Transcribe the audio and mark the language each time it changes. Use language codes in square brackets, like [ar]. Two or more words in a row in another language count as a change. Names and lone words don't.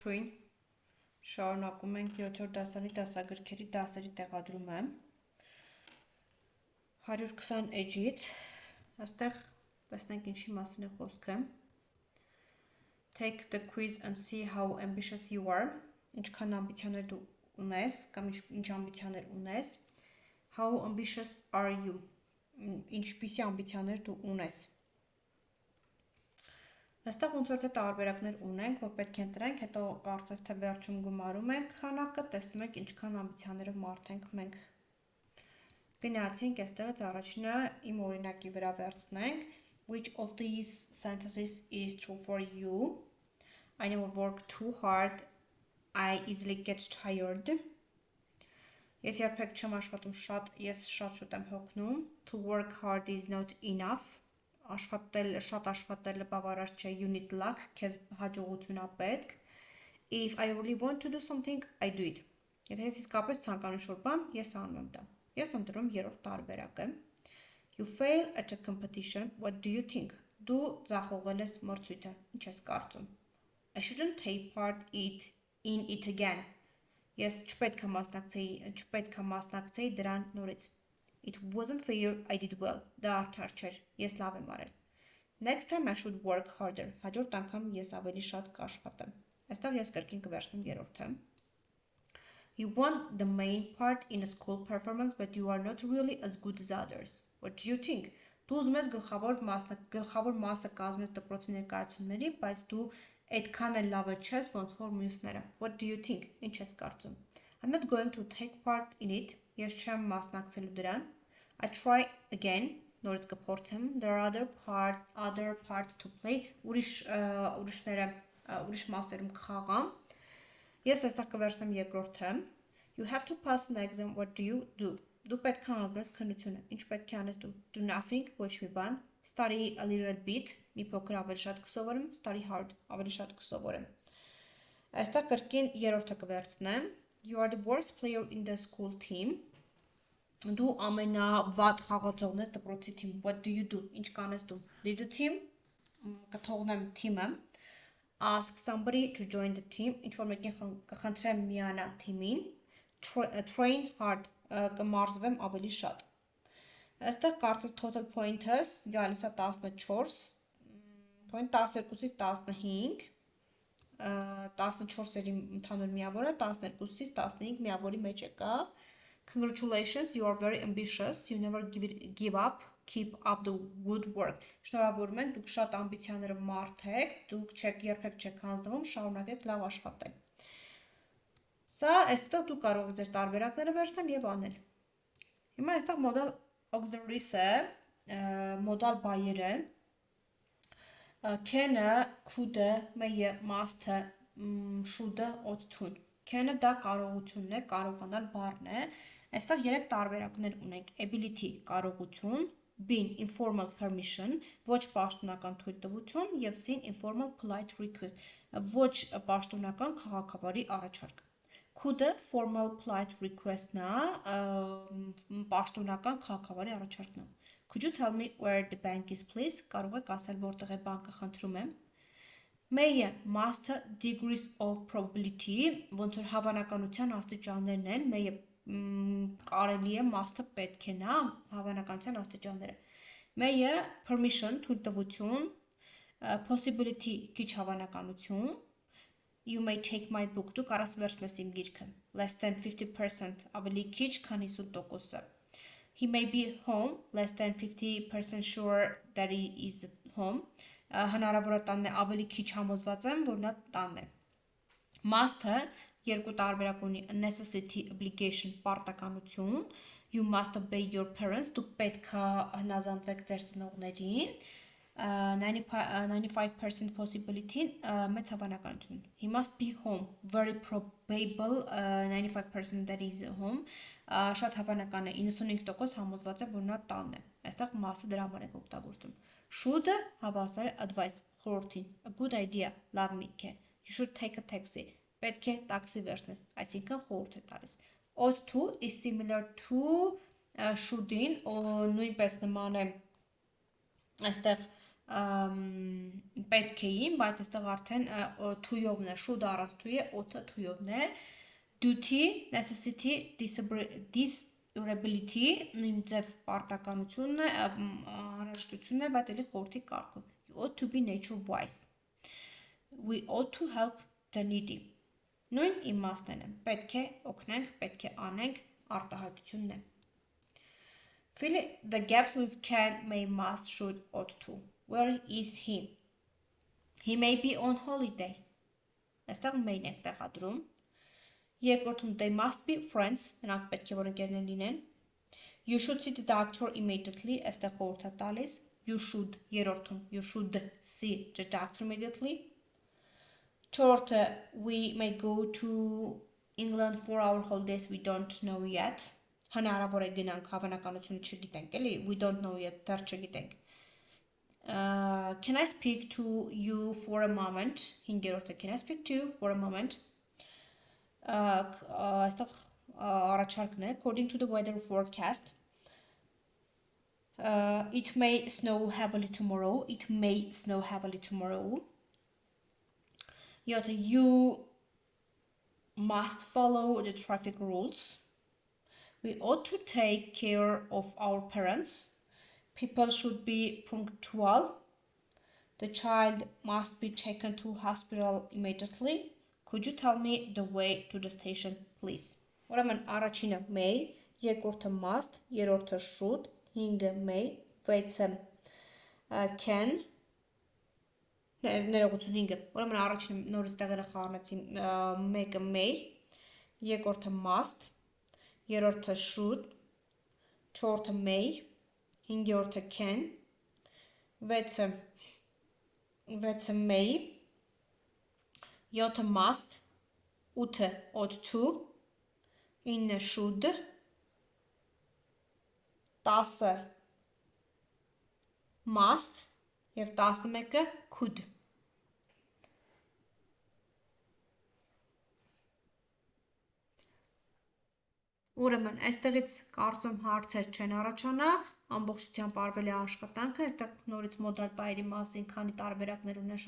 [hy] Շույն շարունակում ենք 7-րդ դասարանի դասագրքերի դասերի տեղադրումը 120 էջից այստեղ տեսնենք ինչի մասին է խոսքը [en] Take the quiz and see how ambitious you are [hy] ինչքան ամբիցիաներ դու ունես կամ ինչ ամբիցիաներ ունես [en] How ambitious are you [hy] ինչպիսի ամբիցիաներ դու ունես Այստեղ ոնց որ թե տարբերակներ ունենք, որ պետք է ընտրենք, հետո կարծես թե վերջում գումարում ենք քանակը, տեսնում ենք ինչքան ամբիցիաներով մարդ ենք մենք։ Գնացինք այստեղից առաջինը իմ օրինակի վրա վերցնենք, [en] which of these sentences is true for you? I never work too hard. I easily get tired. [hy] Ես երբեք չեմ աշխատում շատ, ես շատ շուտ եմ հոգնում. [en] To work hard is not enough. [hy] Շատ աշխատելը բավարար չէ, [en] you need luck, [hy] քեզ հաջողություն է պետք [en] If I really want to do something, I do it [hy] Եթե ես իսկապես ցանկանում շուտ բան, ես անում եմ դա Ես ընտրում երրորդ տարբերակը [en] You fail at a competition, what do you think? [hy] Դու ձախողել ես մրցույթը, ինչ ես կարծում [en] I shouldn't take part in it again [hy] Ես չպետք է մասնակցեի դրան նորից [en] It wasn't fair, I did well. [hy] Դա արդար չէր, ես լավ եմ արել։ [en] Next time I should work harder. [hy] Հաջորդ անգամ ես ավելի շատ կաշխատեմ։ Այստեղ ես կրկին կվերցնեմ երրորդը։ [en] You won the main part in a school performance, but you are not really as good as others. What do you think? [hy] Դու ուզում ես գլխավոր մասը կազմես դպրոցի ներկայացումների, բայց դու այդքան էլ լավը չես, ոնց որ մյուսները։ [en] What do you think? [hy] Ինչ ես կարծում։ [en] I'm not going to take part in it. [hy] Ես չեմ մասնակցելու դրան [en] I try again [hy] նորից կփորձեմ [en] there are other parts to play [hy] ուրիշ մասերում կխաղամ Ես այստեղ կվերցնեմ երկրորդը [en] You have to pass an exam what do you do [hy] Դու պետք է անցնես քննությունը Ինչ պետք է անես դու [en] Do nothing [hy] ոչ մի բան [en] Study a little bit [hy] մի փոքր ավելի շատ կսովորեմ [en] Study hard [hy] ավելի շատ կսովորեմ Այստեղ կրկին երրորդը կվերցնեմ [en] You are the worst player in the school team [hy] Դու ամենավատ խաղացողն ես դպրոցի թիմում [en] What do you do? [hy] Ինչ կանես դու? [en] Leave the team [hy] կթողնեմ թիմը [en] Ask somebody to join the team [hy] Ինչ որ մեկին կխնդրեմ միանա թիմին [en] Train hard [hy] կմարզվեմ ավելի շատ Այստեղ կարծես [en] total point- [hy] ս գալիս է 14 point 12-ից 15 14-երի ընդհանուր միավորը 12-ից 15 միավորի մեջ եկա [en] Congratulations, you are very ambitious. You never give up. Keep up the good work. [hy] Շնորհավորում ենք, դուք շատ ամբիցիաներով մարդ եք, դուք երբեք չեք հանձնվում, շարունակեք լավ աշխատել։ Սա այստեղ դուք կարող եք ձեր տարբերակները վերցնել եւ անել։ Հիմա այստեղ [en] modal auxiliaries- [hy] ը, modal բայերը can-ը, could-ը, may-ը, must-ը, should-ը, ought-ը Can-ը դա կարողությունն է, կարողանալ բառն է Այստեղ երեք տարբերակներ ունենք Ability կարողություն [en] Been informal permission [hy] ոչ պաշտոնական թույլտվություն եւ [en] C informal polite request [hy] ոչ պաշտոնական քաղաքավարի առաջարկ Could-ը [en] formal polite request- [hy] ն է պաշտոնական քաղաքավարի առաջարկն է [en] Could you tell me where the bank is please [hy] կարող եք ասել որտեղ է բանկը խնդրում եմ May-ը must-ը [en] degrees of probability [hy] ոնց որ հավանականության աստիճաններն են May-ը կարելի է must-ը պետք է նա հավանականության աստիճանները May-ը permission թույլտվություն possibility քիչ հավանականություն [en] You may take my book [hy] դու կարաս վերցնես իմ գիրքը [en] less than 50% [hy] ավելի քիչ քան 50%-ը [en] He may be home less than 50% sure that he is home [hy] հնարավոր է տանն է ավելի քիչ համոզված եմ, որ նա տանն է Must-ը երկու տարբերակ ունի [en] necessity obligation [hy] պարտականություն [en] You must obey your parents [hy] դուք պետք է հնազանդվեք ձեր ծնողներին [en] 95% possibility [hy] մեծ հավանականություն [en] He must be home very probable 95% that is home [hy] շատ հավանական է 95% համոզված է որ նա տանն է այստեղ must-ը դրա համար է օգտագործում Should-ը հավասար է advice խորհրդին [en] A good idea [hy] լավ միտք է [en] You should take a taxi [hy] պետք է տաքսի վերցնես այսինքն խորհուրդ է տալիս [en] Ought to is similar to should- [hy] ին նույնպես նման է այստեղ պետք էին, բայց այստեղ արդեն թույովն է, should առանց թույ է, ought-ը թույովն է, [en] duty, necessity, desirability, [hy] նույն ձև պարտականությունն է, անհրաժեշտությունն է, բայց էլի խորհրդի կարգով, [en] you ought to be nature wise, we ought to help the needy, [hy] նույն իմաստն է, պետք է օգնենք, պետք է անենք, արտահայտությունն է. [en] Fill the gaps with can, may, must, should, ought to. Where is he? He may be on holiday. [hy] Այստեղ may-ն ենք տեղադրում. Երկրորդում [en] they must be friends. [hy] Նրանք պետք է որ ընկերներ լինեն. [en] You should see the doctor immediately. [hy] Այստեղ խորհուրդ է տալիս. [en] You should. Երրորդում you should see the doctor immediately. Չորրորդը we may go to England for our holidays. We don't know yet. [hy] Հնարավոր է գնանք հավանականությունը չգիտենք, էլի, [en] we don't know yet, [hy] դեռ չգիտենք. [en] Can I speak to you for a moment? Հինգերորդը, can I speak to you for a moment? [hy] Այստեղ առաջարկն է, [en] according to the weather forecast, it may snow heavily tomorrow, it may snow heavily tomorrow. You must follow the traffic rules. We ought to take care of our parents. People should be punctual. The child must be taken to hospital immediately. Could you tell me the way to the station, please? [hy] Ուրեմն առաջինը may, երկրորդը must, երրորդը should, հինգը may, վեցը can, ներողություն հինգը. Ուրեմն առաջինը նորից տեղերը խառնեցի, մեկը may, երկրորդը must, երրորդը should, չորրորդը may, հինգերորդը can, վեցը may, յոթը must, ութը [en] ought to, [hy] ինը should, 10-ը must և 11-ը could. Ուրեմն, այստեղից կարծում հարցեր չեն առաջանա, ամբողջությամբ արվել է աշխատանքը, այստեղ նորից մոդալ բայերի մասին, քանի տարբերակներ ունեն